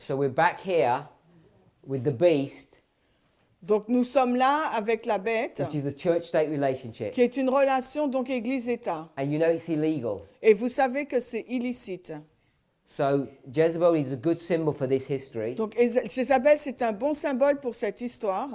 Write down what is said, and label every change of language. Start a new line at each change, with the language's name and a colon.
English: So we're back here with the beast,
French: Donc nous sommes là avec la bête,
English: which is a church-state relationship.
French: qui est une relation donc Église-État.
English: And you know it's illegal.
French: Et vous savez que c'est illicite.
English: So Jezebel is a good symbol for this history.
French: Donc Jézabel, c'est un bon symbole pour cette histoire.